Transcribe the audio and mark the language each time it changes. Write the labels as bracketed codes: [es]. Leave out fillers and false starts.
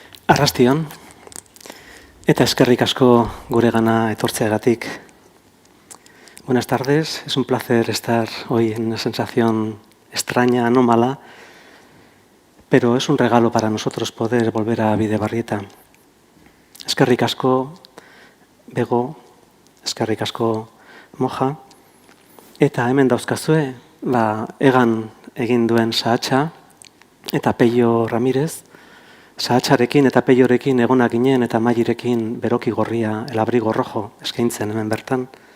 [eu] Arrastion, eta eskerrik asko guregana etortzeagatik. [es] Buenas tardes, es un placer estar hoy en una sensación extraña, anómala, pero es un regalo para nosotros poder volver a Bidebarrieta. [eu] Eskerrik asko, Bego, eskerrik asko, Moja, eta hemen dauzkazue, egan egin duen sahatxa, eta Peio Ramirez, sahatxarekin eta Peiorekin egonak ginen eta Mairekin beroki gorria, [es] el abrigo rojo, [eu] eskaintzen hemen bertan.